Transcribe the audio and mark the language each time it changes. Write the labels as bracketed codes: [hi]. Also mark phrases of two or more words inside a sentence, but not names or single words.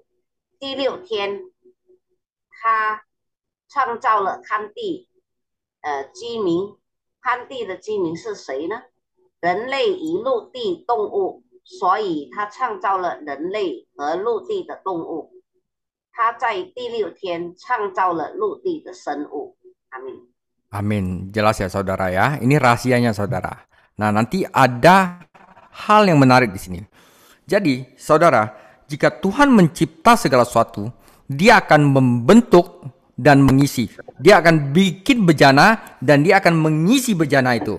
[zh] 第六天他创造了旱地居民。旱地的居民是谁呢？人类与陆地动物。所以他创造了人类和陆地的动物。他在第六天创造了陆地的生物。阿门。 [id] Amin. Jelas ya saudara ya. Ini rahasianya saudara. Nah, nanti ada hal yang menarik di sini. Jadi, saudara, jika Tuhan mencipta segala sesuatu, dia akan membentuk dan mengisi. Dia akan bikin bejana dan dia akan mengisi bejana itu.